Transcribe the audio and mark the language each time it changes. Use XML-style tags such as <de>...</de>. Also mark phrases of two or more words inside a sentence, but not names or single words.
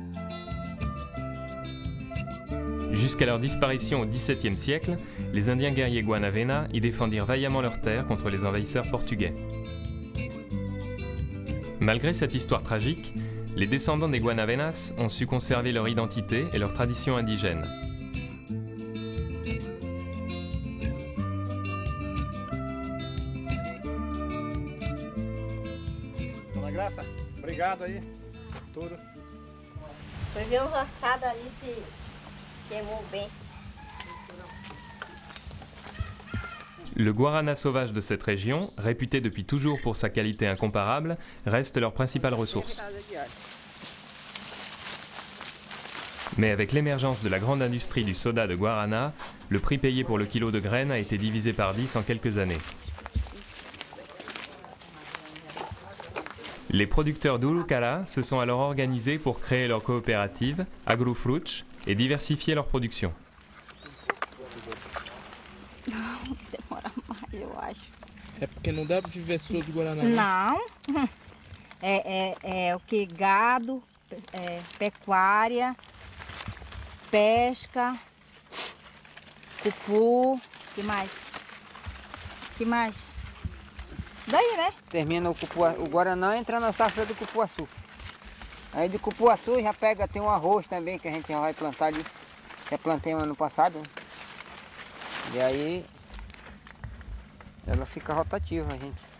<fr>Jusqu'à leur disparition au XVIIe siècle, les Indiens guerriers Guanavena y défendirent vaillamment leurs terres contre les envahisseurs portugais. Malgré cette histoire tragique, les descendants des Guanavenas ont su conserver leur identité et leur tradition indigène.</fr> <pt>Graça, obrigado aí, tudo. Foi ver o roçado ali se queimou bem.</pt> <fr>Le guarana sauvage de cette région, réputé depuis toujours pour sa qualité incomparable, reste leur principale ressource. Mais avec l'émergence de la grande industrie du soda de guarana, le prix payé pour le kilo de graines a été divisé par 10 en quelques années. Les producteurs d'Urucara se sont alors organisés pour créer leur coopérative, Agrofrutos, et diversifier leur production.</fr> <pt>É porque não dá para viver só do Guaraná. Não, é o que? Gado, pecuária, pesca, cupu, que mais? Que mais? Isso daí, né? Termina o Guaraná, entra na safra do cupuaçu. Aí do cupuaçu já pega, tem um arroz também que a gente já vai plantar ali. Já plantei ano passado. E aí ela fica rotativa, gente.</pt>